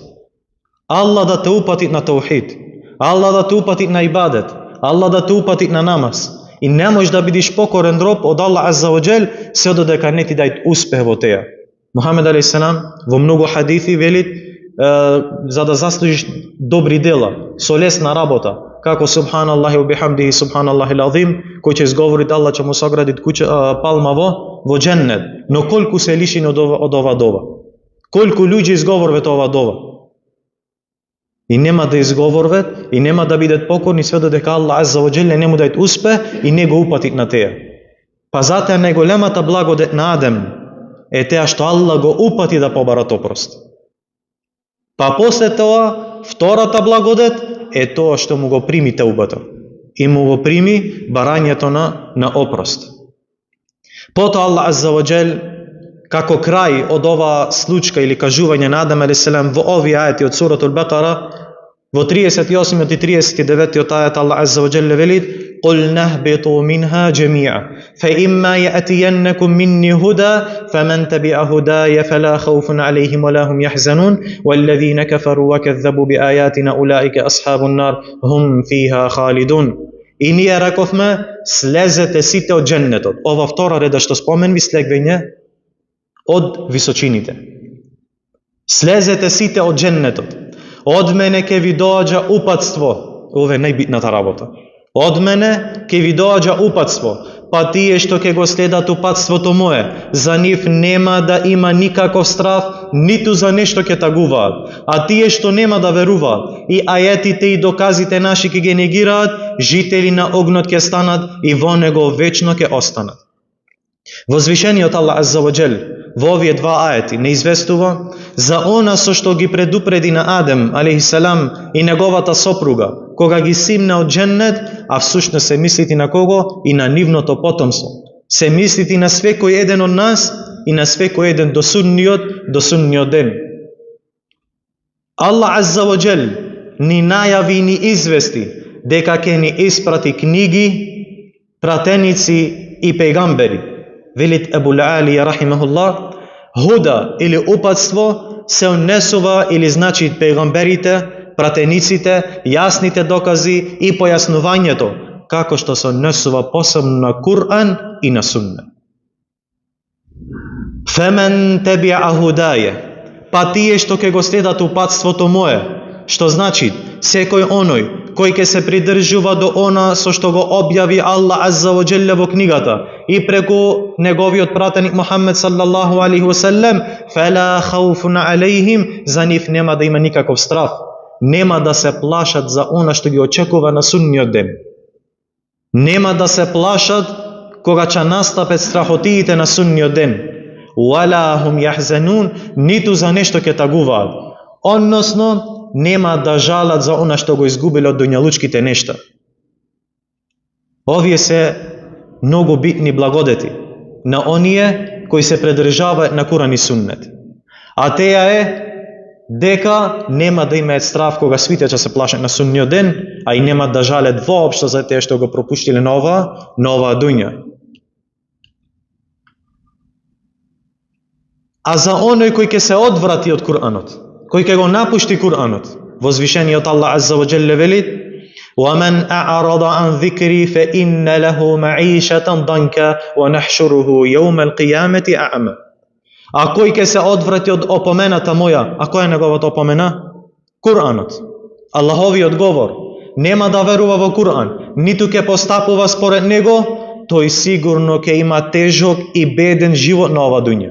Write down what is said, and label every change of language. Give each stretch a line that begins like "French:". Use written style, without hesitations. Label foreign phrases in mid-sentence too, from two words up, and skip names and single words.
Macedonian: Аллах да те упати на таухид. Аллах да те упати на ибадет. Аллах да те упати на намаз. И не можеш да бидиш покорен роб од
Arabic: الله عز وجل
Macedonian: се додека не ти дај успех во теја. Мухамед алейхиссалам во многу хадиси вели за да заслужиш добри дела, со лесна работа, како
Arabic: سبحان الله وبحمده سبحان الله العظيم,
Macedonian: кој ќе изговори Аллах ќе му согради куќа палма во џеннет. Но колку се лишени од ова дова? Колку луѓе изговорват ова дова? И нема да изговорват и нема да бидат покорни све додека
Arabic: الله عز وجل
Macedonian: не му даде успех и не го упатит на теја. Па затоа најголемата благодет на Адем е теа што Аллах го упати да побарат опрост. Па после тоа, втората благодет е тоа што му го прими теубата и му го прими барањето на опрост. Потоа
Arabic: الله عز وجل,
Macedonian: како крај од ова случка или кажување на Адем алейхиссалам во овие ајати од
Arabic: سورة البقرة,
Macedonian: во 38 и 39 ајат
Arabic: الله عز وجل
Macedonian: вели:
Arabic: قل نهبطوا منها جميعا فإما يأتينكم مني هدى فمن تبع هداي فلا خوف عليهم ولا هم يحزنون والذين كفروا وكذبوا بآياتنا أولئك أصحاب النار هم فيها خالدون.
Macedonian: И ние раковме, слезете сите од дженнетот. Ова втора реда што споменви слегвење од височините. Слезете сите од дженнетот. Од мене ке ви доаѓа упатство. Ова е најбитната работа. Од мене ке ви доаѓа упатство, па тие што ке го следат упатството мое, за нив нема да има никаков страф, ниту за нешто ке тагуваат. А тие што нема да веруваат и ајетите и доказите наши ке ги негираат, жители на огнот ке станат и во него вечно ке останат. Возвишениот
Arabic: الله عز وجل
Macedonian: во овие два ајети не известува за она со што ги предупреди на Адем алейхиссалам и неговата сопруга кога ги симна од дженнет, а всушност се мислити на кого? И на нивното потомство. Се мислити на свекој еден од нас и на свекој еден до судниот ден.
Arabic: الله عز وجل
Macedonian: ни најави и ни извести дека ќе ни испрати книги, пратеници и пејгамбери. Велит Ебул Алија рахимахуллах, худа или упатство се однесува или значи пејгамберите, пратениците, јасните докази и појаснувањето, како што се однесува посебно на Кур'ан и на Сунна.
Arabic: فمن تبع هداي,
Macedonian: па тие што ќе го следат упатството мое, што значи секој оној кој ќе се придржува до она со што го објави
Arabic: الله عز وجل
Macedonian: во книгата и преку неговиот пратеник
Arabic: محمد صلى الله عليه وسلم, فلا خوف عليهم,
Macedonian: за нив нема да има никаков страф, нема да се плашат за она што ги очекува на судниот ден. Нема да се плашат кога ќе настапат страхотиите на судниот ден.
Arabic: ولا هم يحزنون,
Macedonian: ниту за нешто ќе тагуваат. Односно, нема да жалат за она што го изгубиле од дуњалучките нешта. Овие се многу битни благодети на оние кои се предржаваат на Куран и Суннет. А теја е дека нема да имаат страф кога свите ќе се плашат на судниот ден, а и нема да жалат воопшто за тие што го пропуштиле на оваа дуња. А за оној кој ќе се одврати од Куранот, кој ќе го напушти Куранот, возвишениот
Arabic: الله عز وجل
Macedonian: вели:
Arabic: وَمَنْ أَعْرَضَ عَنْ ذِكْرِي فَإِنَّ لَهُ مَعِيشَةً ضَنكًا وَنَحْشُرُهُ يَوْمَ الْقِيَامَةِ أَعْمَى.
Macedonian: А кој ќе се одврати од опомената моја, а која е неговата опомена? Куранот. Аллаховиот говор. Нема да верува во Куран, ниту ќе постапува според него, тој сигурно ќе има тежок и беден живот на ова дуња.